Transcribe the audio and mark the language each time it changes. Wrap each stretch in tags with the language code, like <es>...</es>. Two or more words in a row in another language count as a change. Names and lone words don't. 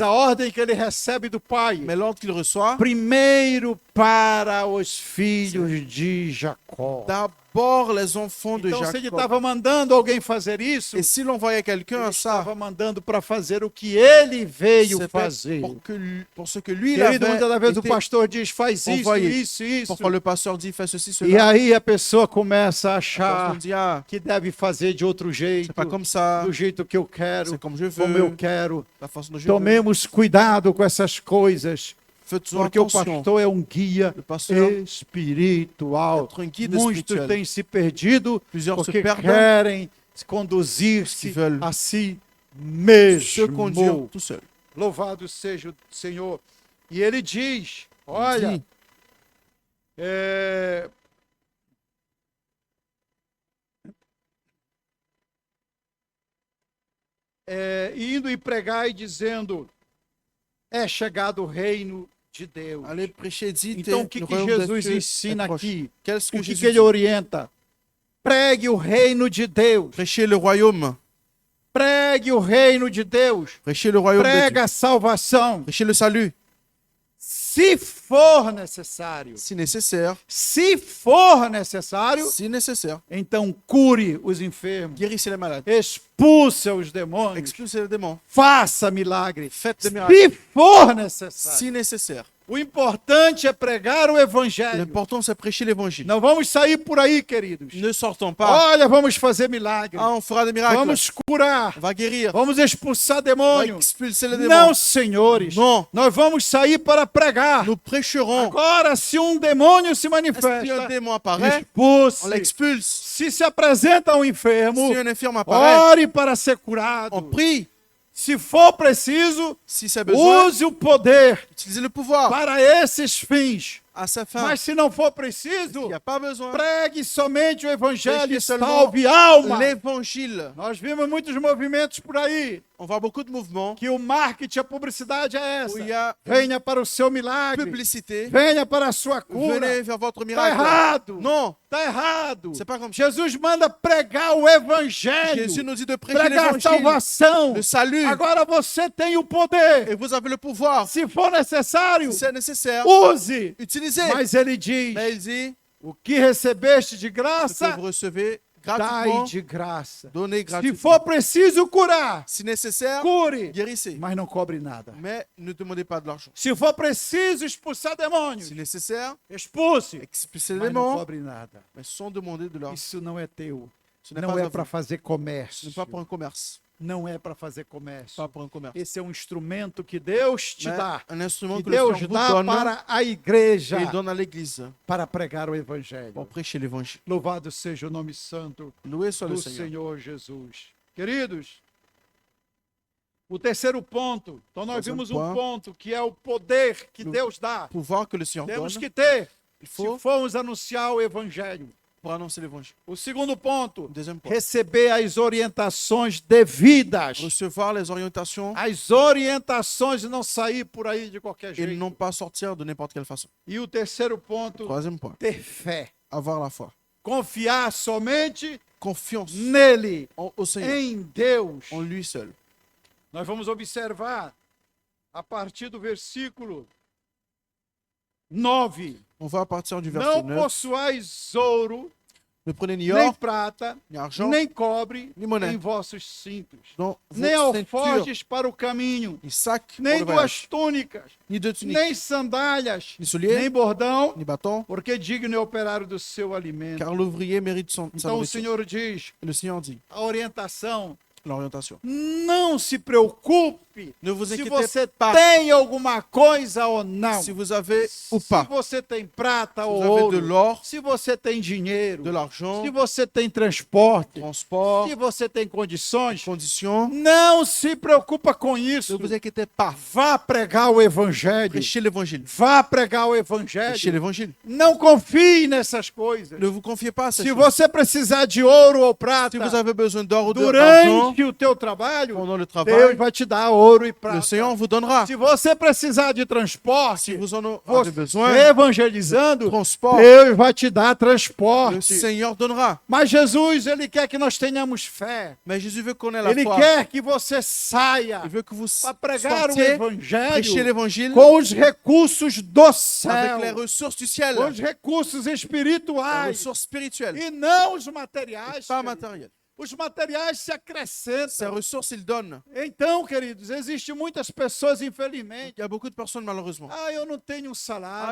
<pt>a ordem que ele recebe do Pai,</pt> <fr>Mais l'ordre qu'il reçoit,</fr> <pt>primeiro para os filhos de Jacó.</pt> <fr>d'abord les enfants de</fr> <pt>Então, se ele</pt> <fr>Jacob.</fr> <pt>estava mandando alguém fazer isso,</pt> <fr>Et s'il envoyait quelqu'un</fr> <pt>ele</pt> <fr>à ça,</fr> <pt>estava mandando para fazer o que ele veio</pt> <fr>c'était</fr> <pt>fazer.</pt> <fr>pour ce que lui, il</fr> <pt>Querido, muitas das vezes</pt> <fr>avait</fr> <pt>o</pt> <fr>été.</fr> <pt>pastor diz, faz isso,</pt> <fr>envoyé.</fr> <pt>isso.</pt> <fr>Pourquoi le pasteur dit, fais ceci,</fr> <pt>E</pt> <fr>cela.</fr> <pt>aí a pessoa começa a</pt> <fr>On</fr> <pt>achar</pt> <fr>dit, ah,</fr> <pt>que deve fazer de outro jeito,</pt> <fr>c'est pas comme ça,</fr> <pt>do jeito que eu quero,</pt> <fr>c'est comme je</fr> <pt>como eu</pt> <fr>veux,</fr> <pt>quero.</pt> <fr>la façon dont je veux.</fr> <pt>Tomemos cuidado com essas coisas,</pt> <fr>Faites-en</fr> <pt>porque o</pt> <fr>attention.</fr> <pt>pastor é um guia</pt> <fr>Le pasteur</fr> <pt>espiritual.</pt> <fr>être un guide</fr> <pt>Muitos</pt> <fr>spirituel.</fr> <pt>têm se perdido</pt> <fr>Plusieurs se</fr> <pt>porque</pt> <fr>perdent,</fr> <pt>querem conduzir-se</pt> <fr>Qui veulent</fr> <pt>a si</pt> <fr>se conduire</fr> <pt>mesmo.</pt> <fr>tout seul.</fr> <pt>Louvado seja o Senhor. E ele diz, olha,</pt> <fr>Dit,</fr> <pt>é, indo e pregar e dizendo, é chegado o reino de Deus.</pt> <fr>allez prêcher, dites,</fr> <pt>Então, o que,</pt> <fr>le</fr> <pt>que</pt> <fr>royaume des</fr> <pt>Jesus</pt> <fr>cieux est</fr> <pt>ensina</pt> <fr>proche.</fr> <pt>aqui?</pt> <fr>Qu'est-ce que</fr> <pt>O que,</pt> <fr>Jésus</fr> <pt>que ele</pt> <fr>dit?</fr> <pt>orienta? Pregue o reino de Deus.</pt> <fr>Prêchez le royaume.</fr> <pt>Pregue o reino de Deus.</pt> <fr>Prêchez le royaume de Dieu.</fr> <pt>Prega a salvação.</pt> <fr>Prêchez le salut.</fr> <pt>Se for necessário.</pt> <fr>Si nécessaire.</fr> <pt>Se for necessário,</pt> <fr>Si nécessaire.</fr> <pt>então cure os enfermos.</pt> <fr>Guérissez les malades.</fr> <pt>Expulse os demônios.</pt> <fr>Expulsez les démons.</fr> <pt>Faça milagre.</pt> <fr>Faites des miracles.</fr> <pt>Se for necessário.</pt> <fr>Si nécessaire.</fr> <pt>O importante é pregar o evangelho.</pt> <fr>L'important, c'est prêcher l'évangile.</fr> <pt>Não vamos sair por aí, queridos.</pt> <fr>Ne sortons pas.</fr> <pt>Olha, vamos fazer milagre.</pt> <fr>Ah, on fera des miracles.</fr> <pt>Vamos curar.</pt> <fr>On va guérir.</fr> <pt>Vamos expulsar</pt> <fr>On va</fr> <pt>demônios.</pt> <fr>expulser les</fr> <pt>Não,</pt> <fr>démons.</fr> <pt>senhores. Não. Nós vamos sair para pregar.</pt> <fr>Nous prêcherons.</fr> <pt>Agora, se um demônio se</pt> <fr>Si un</fr> <pt>manifesta,</pt> <fr>démon apparaît, on</fr> <pt>expulse.</pt> <fr>l'expulse.</fr> <pt>Se apresenta um enfermo,</pt> <fr>Si un infirme apparaît,</fr> <pt>ore para ser</pt> <fr>on</fr> <pt>curado.</pt> <fr>prie.</fr> <pt>Se for preciso,</pt> <fr>Si c'est besoin,</fr> <pt>use o poder</pt> <fr>utilisez le pouvoir</fr> <pt>para esses fins.</pt> <fr>à sa fin.</fr> <pt>Mas se não for</pt> <fr>Il</fr> <pt>preciso,</pt> <fr>n'y a pas besoin.</fr> <pt>pregue somente o evangelho e</pt> <fr>Prêchez seulement</fr> <pt>salve alma.</pt> <fr>l'évangile.</fr> <pt>Nós vimos muitos movimentos por aí,</pt> <fr>On voit beaucoup de mouvements</fr> <pt>que o marketing, a publicidade é</pt> <fr>où</fr> <pt>essa.</pt> <fr>il y a</fr> <pt>Venha para o seu milagre.</pt> <fr>publicité.</fr> <pt>Venha para a sua cura.</pt> <fr>Venez vers votre</fr> <pt>Está</pt> <fr>miracle.</fr> <pt>errado.</pt> <fr>Non,</fr> <pt>Está errado.</pt> <fr>c'est pas comme ça.</fr> <pt>Jesus manda pregar o evangelho.</pt> <fr>Jésus nous dit de prêcher</fr> <pt>Pregar a</pt> <fr>l'évangile,</fr> <pt>salvação.</pt> <fr>le salut.</fr> <pt>Agora você tem o poder.</pt> <fr>Et vous avez le pouvoir.</fr> <pt>Se for necessário,</pt> <fr>Si c'est nécessaire,</fr> <pt>use.</pt> <fr>utilisez.</fr> <pt>Mas ele diz,</pt> <fr>Mais il dit,</fr> <pt>o que recebeste de</pt> <fr>ce que</fr> <pt>graça,</pt> <fr>vous recevez</fr> <pt>dai</pt> <fr>gratuitement,</fr> <pt>de graça.</pt> <fr>donnez</fr> <pt>Se</pt> <fr>gratuitement.</fr> <pt>for preciso curar,</pt> <fr>Si nécessaire,</fr> <pt>cure,</pt> <fr>guérissez.</fr> <pt>mas não cobre nada.</pt> <fr>Mais ne demandez pas de l'argent.</fr> <pt>Se for preciso expulsar demônios,</pt> <fr>Si nécessaire,</fr> <pt>expulse,</pt> <fr>expulsez les</fr> <pt>mas não</pt> <fr>démons,</fr> <pt>cobre nada.</pt> <fr>mais sans demander de l'argent.</fr> <pt>Isso não é teu.</pt> <fr>Ce n'est</fr> <pt>Não</pt> <fr>pas</fr> <pt>é</pt> <fr>à</fr> <pt>para</pt> <fr>vous.</fr> <pt>fazer</pt> <fr>Ce</fr> <pt>comércio.</pt> <fr>n'est pas pour un commerce.</fr> <pt>Não é para fazer comércio.</pt> <fr>Pas pour un commerce.</fr> <pt>Esse é um instrumento que Deus te</pt> <fr>Mais</fr> <pt>dá.</pt> <fr>un instrument</fr> <pt>Que</pt> <fr>que le</fr> <pt>Deus</pt> <fr>Seigneur vous</fr> <pt>dá</pt> <fr>donne</fr> <pt>para a igreja,</pt> <fr>et il donne à l'église</fr> <pt>para pregar o</pt> <fr>pour</fr> <pt>evangelho.</pt> <fr>prêcher l'évangile.</fr> <pt>Louvado seja o nome santo</pt> <fr>Loué soit le</fr> <pt>do</pt> <fr>Seigneur.</fr> <pt>Senhor Jesus. Queridos, o terceiro ponto. Então nós Terceiro vimos um ponto. ponto que é o poder que No- Deus dá.</pt> <fr>Pouvoir que le Seigneur</fr> <pt>Temos</pt> <fr>donne</fr> <pt>que ter,</pt> <fr>il</fr> <pt>se</pt> <fr>faut</fr> <pt>formos anunciar o evangelho.</pt> <fr>pour annoncer l'évangile.</fr> <pt>O segundo ponto,</pt> <fr>Deuxième point.</fr> <pt>receber as orientações devidas.</pt> <fr>Recevoir les orientations</fr> <pt>As orientações e não sair por aí de qualquer</pt> <fr>et</fr> <pt>jeito.</pt> <fr>non pas sortir de n'importe quelle façon.</fr> <pt>E o terceiro ponto,</pt> <fr>Troisième point.</fr> <pt>ter fé.</pt> <fr>Avoir la foi.</fr> <pt>Confiar somente</pt> <fr>Confiance</fr> <pt>nele,</pt> <fr>au Seigneur,</fr> <pt>em Deus.</pt> <fr>en lui seul.</fr> <pt>Nós vamos observar a partir do versículo 9.</pt> <fr>On va à partir du verset</fr> <pt>Não</pt> <fr>9.</fr> <pt>possuais ouro,</pt> <fr>Ne prenez ni</fr> <pt>nem</pt> <fr>or,</fr> <pt>prata,</pt> <fr>ni argent,</fr> <pt>nem cobre</pt> <fr>ni monnaie.</fr> <pt>em vossos cintos,</pt> <fr>dans vos</fr> <pt>nem</pt> <fr>ceintures,</fr> <pt>alforjes para o caminho,</pt> <fr>ni sac pour</fr> <pt>nem</pt> <fr>le voyage,</fr> <pt>duas túnicas,</pt> <fr>ni de tunique,</fr> <pt>nem sandálias,</pt> <fr>ni souliers,</fr> <pt>nem bordão,</pt> <fr>ni bâton,</fr> <pt>porque digno é o operário do seu alimento.</pt> <fr>car l'ouvrier mérite sa</fr> <pt>Então o</pt> <fr>nourriture.</fr> <pt>Senhor diz,</pt> <fr>Et le Seigneur dit,</fr> <pt>a orientação,</pt> <fr>l'orientation.</fr> <pt>não se preocupe preocupe</pt> <fr>Ne vous</fr> <pt>se</pt> <fr>inquiétez</fr> <pt>você</pt> <fr>pas</fr> <pt>tem alguma coisa ou não.</pt> <fr>si vous avez ou</fr> <pt>Se</pt> <fr>pas.</fr> <pt>você tem prata</pt> <fr>Si</fr> <pt>ou</pt> <fr>vous avez de</fr> <pt>ouro.</pt> <fr>l'or,</fr> <pt>Se você tem dinheiro.</pt> <fr>de l'argent,</fr> <pt>Se você tem transporte.</pt> <fr>transport,</fr> <pt>Se você tem condições.</pt> <fr>conditions,</fr> <pt>Não se preocupa com</pt> <fr>ne</fr> <pt>isso.</pt> <fr>vous inquiétez pas.</fr> <pt>Vá pregar o evangelho.</pt> <fr>Prêchez l'évangile.</fr> <pt>Vá pregar o</pt> <fr>Prêchez</fr> <pt>evangelho.</pt> <fr>l'évangile.</fr> <pt>Não confie nessas coisas.</pt> <fr>Ne vous confiez pas à ces</fr> <pt>Se</pt> <fr>choses.</fr> <pt>você precisar de ouro ou</pt> <fr>Si</fr> <pt>prata</pt> <fr>vous avez besoin d'or ou d'argent</fr> <pt>durante o teu trabalho,</pt> <fr>pendant le</fr> <pt>Deus</pt> <fr>travail,</fr> <pt>vai te dar ouro e</pt> <fr>le</fr> <pt>prata.</pt> <fr>Seigneur vous donnera.</fr> <pt>Se você precisar de</pt> <fr>Si</fr> <pt>transporte,</pt> <fr>vous en avez</fr> <pt>você</pt> <fr>besoin,</fr> <pt>evangelizando,</pt> <fr>transport,</fr> <pt>Deus vai te dar</pt> <fr>le</fr> <pt>transporte.</pt> <fr>Seigneur donnera.</fr> <pt>Mas Jesus, ele quer que nós tenhamos fé.</pt> <fr>Mais Jésus veut qu'on ait la</fr> <pt>Ele</pt> <fr>foi.</fr> <pt>quer que você saia</pt> <fr>Il veut que vous</fr> <pt>para pregar o</pt> <fr>sortiez, prêchez</fr> <pt>evangelho</pt> <fr>l'évangile</fr> <pt>com os recursos do</pt> <fr>avec</fr> <pt>céu,</pt> <fr>les ressources du ciel,</fr> <pt>com os recursos</pt> <fr>les</fr> <pt>espirituais</pt> <fr>ressources spirituelles,</fr> <pt>e não os materiais.</pt> <fr>pas</fr> <pt>querido.</pt> <fr>matérielles.</fr> <pt>Os materiais se</pt> <fr>Ces</fr> <pt>acrescentam.</pt> <fr>ressources, il donne.</fr> <pt>Então, queridos, existem muitas pessoas, infelizmente.</pt> <fr>Il y a beaucoup de personnes, malheureusement.</fr> <pt>Ah, eu não tenho um</pt> <fr>Ah,</fr> <pt>salário.</pt>